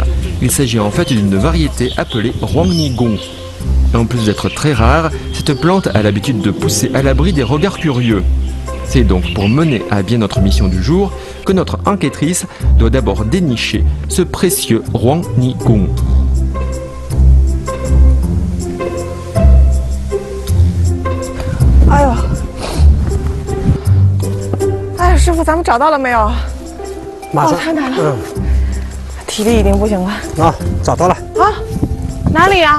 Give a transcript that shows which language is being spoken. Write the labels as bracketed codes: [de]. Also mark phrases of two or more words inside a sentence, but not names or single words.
[fr] Il s'agit en fait d'une variété appelée Huangnigong. En plus d'être très rare, cette plante a l'habitude de pousser à l'abri des regards curieux. C'est donc pour mener à bien notre mission du jour que notre enquêtrice doit d'abord dénicher ce précieux Huangnigong. [zh] Eh呦，哎，师傅，咱们找到了没有？马上，太难了，体力已经不行了。啊，找到了啊，哪里呀？